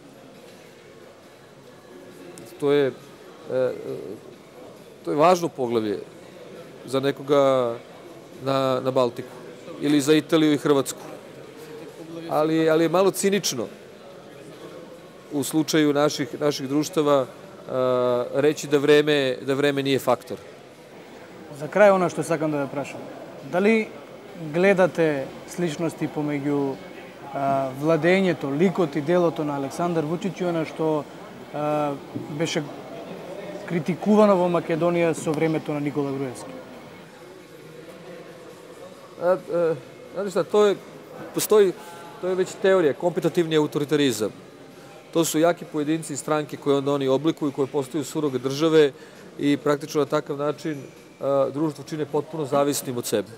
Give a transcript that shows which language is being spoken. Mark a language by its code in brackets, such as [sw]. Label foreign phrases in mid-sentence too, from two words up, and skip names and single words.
[sr] To je važno poglavlje za nekoga na Baltiku ili za Italiju i Hrvatsku. Ali je malo cinično u slučaju naših društava reći da vreme nije faktor. [mk] За крај, оно што сакам да ве прашам. Дали гледате сличности помеѓу владењето, ликот и делото на Александар Вучиќ и она што беше критикувано во Македонија со времето на Никола Груевски? [sr] Znate šta, to je već teorija, kompetitivni autoritarizam. To su jaki pojedinci i stranke koje onda oni oblikuju, koje postaju suroge države i praktično na takav način društvo čine potpuno zavisnim od sebe.